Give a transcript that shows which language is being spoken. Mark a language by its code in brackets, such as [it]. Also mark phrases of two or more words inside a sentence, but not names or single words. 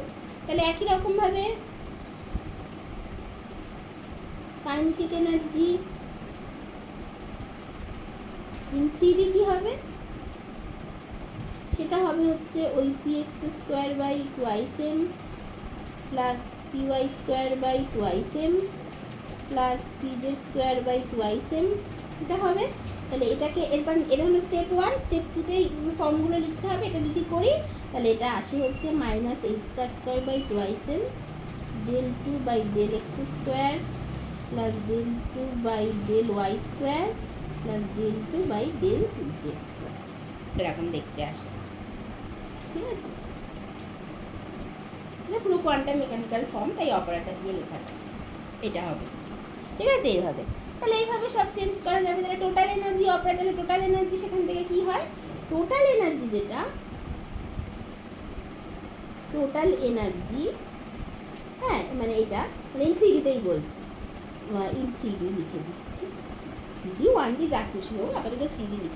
[bn] তাহলে একই রকমভাবে [en] kinetic energy in 3D [bn] কি হবে, সেটা হবে হচ্ছে ওই [en] px² / 2m plus py² / 2m plus pz² / 2m, [bn] এটা হবে। তাহলে এটাকে এরপর এটা হলো স্টেপ 1। স্টেপ 2-তে ফর্মগুলো লিখতে হবে। এটা যদি করি তাহলে এটা আসে হচ্ছে [en] -h² / 2m del2/del x² plus del2/del y² plus del2/del z², [bn] এরকম দেখতে আসে। ঠিক আছে, এটা পুরো [en] quantum mechanical form, [bn] তাই অপারেটর দিয়ে লেখা যায়, এটা হবে। ঠিক আছে, এইভাবে। তাহলে এইভাবে সব চেঞ্জ করা যাবে। তাহলে [en] total energy operatore total energy [bn] সেখান থেকে কি হয়, [en] total energy [bn] যেটা [en] total energy, [bn] হ্যাঁ মানে এটা মানে [en] in 3D [bn] তেই বলছি, [en] in 3D [bn] লিখে দিচ্ছি, 3D 1D যা খুশি হোক, আপাতত 3D লিখছি।